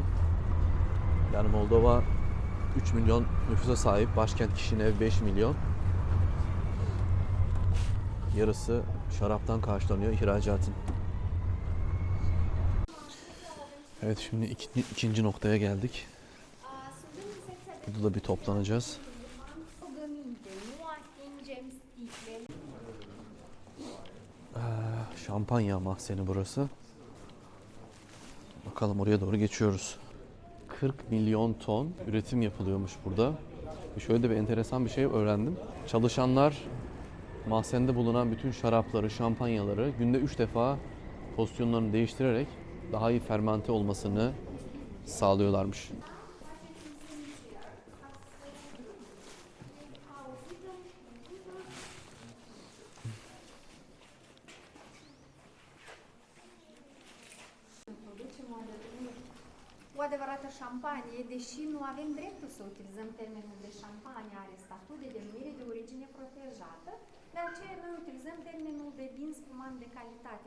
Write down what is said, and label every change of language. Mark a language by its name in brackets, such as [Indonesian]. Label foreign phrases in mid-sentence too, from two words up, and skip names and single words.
[Turkish] Yani Moldova 3 milyon nüfusa sahip, başkent Kişinev 5 milyon. Yarısı şaraptan karşılanıyor ihracatın. Evet, şimdi ikinci noktaya geldik. Burada da bir toplanacağız. [Romanian] Rugăminte, nu atingem sticlele. [Turkish] Şampanya mahzeni burası. Bakalım, oraya doğru geçiyoruz. 40 milyon ton üretim yapılıyormuş burada. Şöyle de bir enteresan bir şey öğrendim. Çalışanlar mahzende bulunan bütün şarapları, şampanyaları günde 3 defa pozisyonlarını değiştirerek daha iyi fermente olmasını sağlıyorlarmış. [Romanian] O adevărată șampanie, deși nu avem dreptul să utilizăm termenul de șampanie, are statut de denumire de origine protejată, de aceea noi utilizăm termenul de vin spumant de calitate.